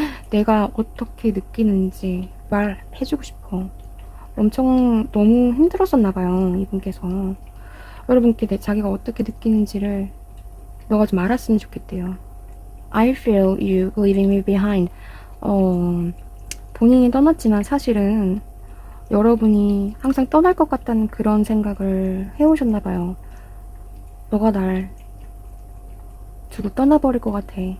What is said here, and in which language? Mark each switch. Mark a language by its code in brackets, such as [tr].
[ko] 내가 어떻게 느끼는지 말해주고 싶어. 엄청 너무 힘들었었나봐요, 이분께서. 여러분께 자기가 어떻게 느끼는지를 너가 좀 알았으면 좋겠대요. [en] I feel you leaving me behind. [ko] 본인이 떠났지만 사실은 여러분이 항상 떠날 것 같다는 그런 생각을 해오셨나봐요. 너가 날 두고 떠나버릴 것 같아.